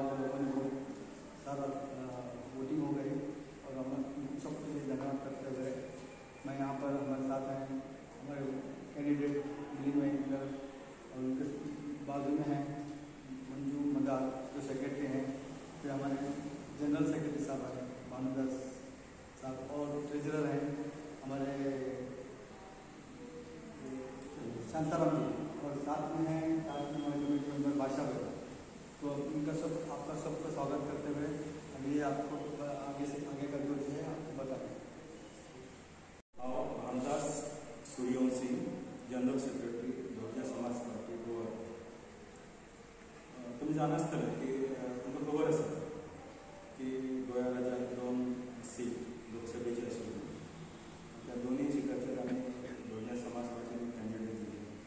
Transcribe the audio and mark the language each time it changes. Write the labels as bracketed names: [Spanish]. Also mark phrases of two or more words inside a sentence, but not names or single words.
[Hindi] के लोगों ने बहुत सारा वोटिंग हो गई और हम सबके लिए धन्यवाद करते हुए मैं यहाँ पर हमारे साथ हैं हमारे कैंडिडेट दिलीप और उनके बाजू में हैं मंजू मदार जो सेक्रेटरी हैं, फिर हमारे [English] General Secretary [Hindi] साहब हैं भानुदास साहब, और ट्रेजरर हैं हमारे शांताराम जी, और साथ में हैं हमारे [English] committee member [Hindi] बादशाह भाई. तो इनका आपका सबका स्वागत करते हुए अभी आपको आगे का जो है आपको बताएं. [Konkani] रामदास सूर्यवंशी, [English] General Secretary [Konkani] धोरच्या समाज पार्टी गोवा. तुम्ही जाण आसतलें की तुमकां खबर आसा की गोंया राज्यांत 2 सीट लोकसभेची आशिल्ली, त्या दोनूय सिटाचेर आमी धोरच्या समाज पार्टीन कॅन्डिडेट दिली.